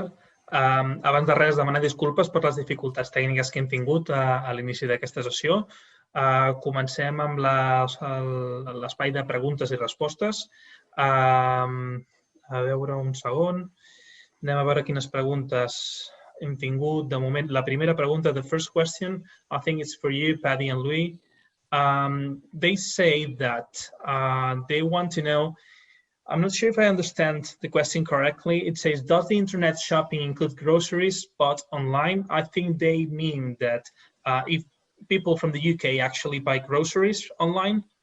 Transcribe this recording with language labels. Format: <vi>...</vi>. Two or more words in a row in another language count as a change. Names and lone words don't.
<ca>Abans de res, demanar disculpes per les dificultats tècniques que hem tingut a l'inici d'aquesta sessió. Comencem amb l'espai de preguntes i respostes. A veure un segon. Anem a veure quines preguntes hem tingut. De moment, la primera pregunta,</ca> <en>the first question, I think it's for you, Paddy and Louis. They say that they want to know, I'm not sure if I understand the question correctly. It says, does the internet shopping include groceries bought online? I think they mean that if people from the UK actually buy groceries online?</en>